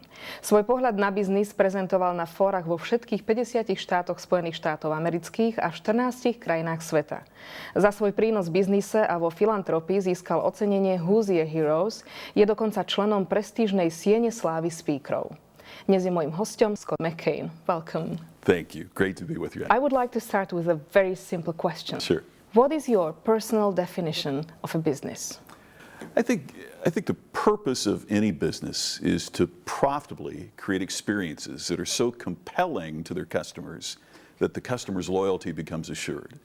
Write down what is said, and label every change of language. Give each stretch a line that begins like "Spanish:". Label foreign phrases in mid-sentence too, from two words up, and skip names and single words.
Slovak: Svoj pohľad na biznis prezentoval na fórach vo všetkých 50 štátoch Spojených štátov amerických a v 14 krajinách sveta. Za svoj prínos v biznise a vo filantropii získal ocenenie Who's a Hero. Je dokonca členom prestížnej siene slávy speakerov. Dnes je mojím hosťom Scott McKain.
English: Welcome. Thank you. Great to be with you. I would like to start with a very simple question. Sure. What is your personal definition of a business? I think the purpose of any business is to profitably create experiences that are so compelling to their customers that the customer's loyalty becomes assured.